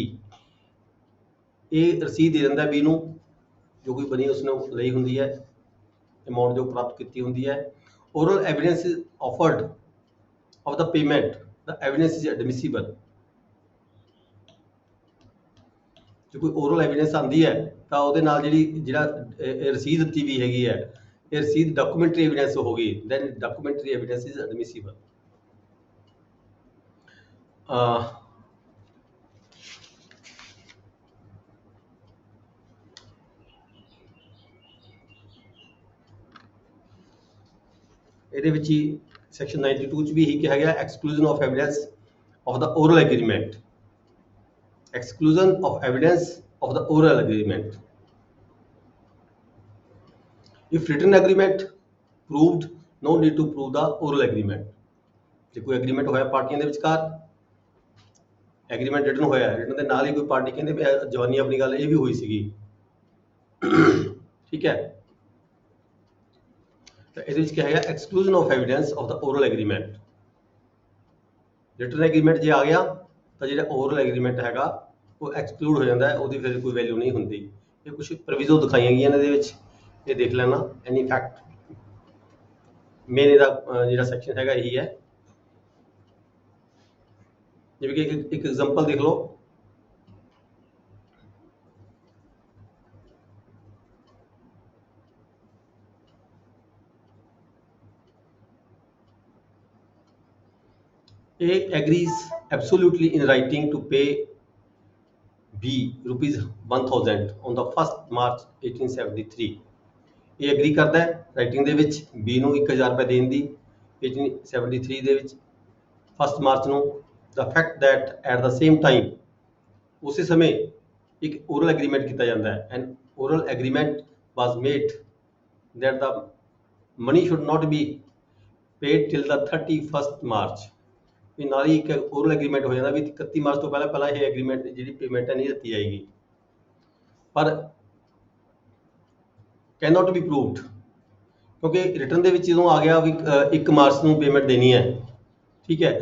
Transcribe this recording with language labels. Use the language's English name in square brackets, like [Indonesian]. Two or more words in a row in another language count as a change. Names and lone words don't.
[Punjabi] A ਰਸੀਦ ਦੇ ਦਿੰਦਾ B ਨੂੰ, ਜੋ ਕੋਈ ਬਣੀ ਉਸਨੇ ਲਈ ਹੁੰਦੀ ਹੈ, ਅਮਾਉਂਟ ਜੋ ਪ੍ਰਾਪਤ ਕੀਤੀ ਹੁੰਦੀ ਹੈ. [English] Oral evidence is offered of the payment, the evidence is admissible. [Punjabi] ਜੇ ਕੋਈ [English] oral evidence [Punjabi] ਆਉਂਦੀ ਹੈ ਤਾਂ ਉਹਦੇ ਨਾਲ ਜਿਹੜਾ ਰਸੀਦ ਦਿੱਤੀ ਵੀ ਹੈਗੀ ਹੈ, ਇਹ ਰਸੀਦ [English] documentary evidence [Punjabi] ਹੋ ਗਈ, [English] then documentary evidence is admissible. [Punjabi] ਇਹਦੇ ਵਿੱਚ ਹੀ ਸੈਕਸ਼ਨ 92 ਚ ਵੀ ਇਹੀ ਕਿਹਾ ਗਿਆ, [English] exclusion of evidence of the oral agreement. exclusion of evidence of the oral agreement. if written agreement proved, no need to prove the oral agreement. [Punjabi] ਜੇ ਕੋਈ ਐਗਰੀਮੈਂਟ ਹੋਇਆ ਪਾਰਟੀਆਂ ਦੇ ਵਿਚਕਾਰ, [English] agreement written [Punjabi] ਹੋਇਆ, ਰਿਟਨ ਦੇ ਨਾਲ ਹੀ ਕੋਈ ਪਾਰਟੀ ਕਹਿੰਦੇ ਵੀ ਜਵਾਨੀ ਆਪਣੀ ਗੱਲ ਇਹ ਵੀ ਹੋਈ ਸੀਗੀ, ਠੀਕ ਹੈ, ਤਾਂ ਇਹਦੇ ਵਿੱਚ ਕਿਹਾ ਗਿਆ [English] exclusion of evidence of the oral agreement. written agreement [Punjabi] ਜੇ ਆ ਗਿਆ ਤਾਂ ਜਿਹੜਾ [English] oral agreement [Punjabi] ਹੈਗਾ ਉਹ ਐਕਸਕਲੂਡ ਹੋ ਜਾਂਦਾ ਹੈ, ਉਹਦੀ ਫਿਰ ਕੋਈ ਵੈਲਿਊ ਨਹੀਂ ਹੁੰਦੀ. ਇਹ ਕੁਝ ਪ੍ਰੋਵੀਜ਼ਨ ਦਿਖਾਈਆਂ ਗਈਆਂ ਨੇ ਇਹਦੇ ਵਿੱਚ, ਇਹ ਦੇਖ ਲੈਣਾ. [English] any fact [Punjabi] ਮੇਨ ਇਹਦਾ ਜਿਹੜਾ ਸੈਕਸ਼ਨ ਹੈਗਾ ਇਹੀ ਹੈ. ਜਿਵੇਂ ਕਿ ਇੱਕ ਐਗਜ਼ਾਮਪਲ ਦੇਖ ਲਓ, [English] A agrees absolutely in writing to pay B rupees 1000 on the 1st March 1873. [Punjabi] ਇਹ ਐਗਰੀ ਕਰਦਾ ਹੈ ਰਾਈਟਿੰਗ ਦੇ ਵਿੱਚ B ਨੂੰ 1000 ਰੁਪਏ ਦੇਣ ਦੀ 1873 ਦੇ ਵਿੱਚ 1 ਮਾਰਚ ਨੂੰ. [English] the fact that at the same time [Punjabi] ਉਸੇ ਸਮੇਂ ਇੱਕ [English] oral agreement [Punjabi] ਕੀਤਾ ਜਾਂਦਾ ਹੈ, [English] and oral agreement was made that the money should not be paid till the 31st March. [Punjabi] ਵੀ ਨਾਲ ਹੀ ਇੱਕ [English] oral agreement [Punjabi] ਹੋ ਜਾਂਦਾ ਵੀ 31 ਮਾਰਚ ਤੋਂ ਪਹਿਲਾਂ ਇਹ ਐਗਰੀਮੈਂਟ ਜਿਹੜੀ ਪੇਮੈਂਟ ਹੈ ਨਹੀਂ ਦਿੱਤੀ ਜਾਏਗੀ. ਪਰ [English] cannot be proved, [Punjabi] ਕਿਉਂਕਿ ਰਿਟਰਨ ਦੇ ਵਿੱਚ ਜਦੋਂ ਆ ਗਿਆ ਵੀ 1 ਮਾਰਚ ਨੂੰ ਪੇਮੈਂਟ ਦੇਣੀ ਹੈ, ਠੀਕ ਹੈ।